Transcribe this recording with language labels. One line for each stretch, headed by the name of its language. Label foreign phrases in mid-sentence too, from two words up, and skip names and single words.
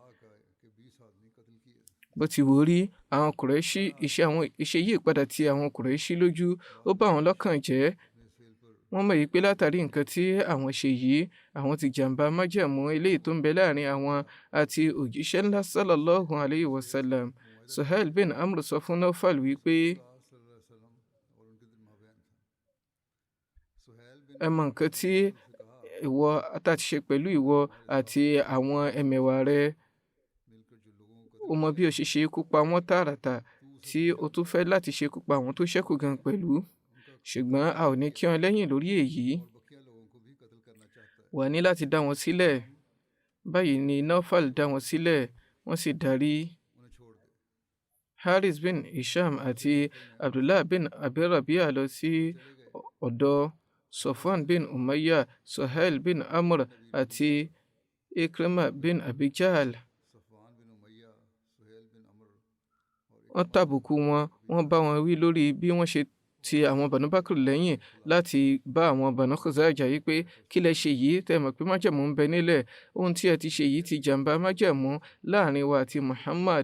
Yoruba: Bó ti wù rí, àwọn Kùrẹ́ṣì iṣẹ́ yìí padà ti àwọn Kùrẹ́ṣì lójú. Ó bà wọ́n lọ́kàn jẹ́. Wọ́n mọ̀ yìí pé látàrí nǹkan tí àwọn ṣe yìí, àwọn ti jàǹbá májẹ̀mú eléyìí tó ń bẹ láàrin àwọn àti òjíṣẹ́ ńlá
Arabic: صلى الله عليه وسلم.
Yoruba: Suhail bin Amr sọ fún Nawfal wípé ẹ mọ̀ nǹkan tí ìwọ àtàtì ṣe pẹ̀lú ìwọ àti àwọn ẹmẹ̀wà rẹ. O mọ bí o ṣe ikú pa wọ́n tààràtà tí o tún fẹ́ láti ṣe ikú pa àwọn tó ṣẹ́kù gan pẹ̀lú. Ṣùgbọ́n a ò ní kí wọn lẹ́yìn lórí èyí. Wà ní láti dá wọn sílẹ̀. Báyìí ni Nawfal dá wọn sílẹ̀. Wọ́n sì darí. Haris bin Hisham àti Abdullah bin Abi Rabi'ah lọ sí ọ̀dọ̀ Safwan bin Umayyah, Suhail bin Amr àti Ikrimah bin Abi Jahl. Wọ́n tàbùkù wọn. Wọ́n bá wọn wí lórí bí wọ́n ṣe ti àwọn Banu Bakr lẹ́yìn láti bá àwọn Banu Khuzaa jà yìí pé kí lẹ ṣe yìí, tẹ́ mọ̀ pé májẹ̀mú ń bẹ nílẹ̀. Ohun tí ẹ ti ṣe yìí ti jàǹbá májẹ̀mú láàrin wa àti Muhammad.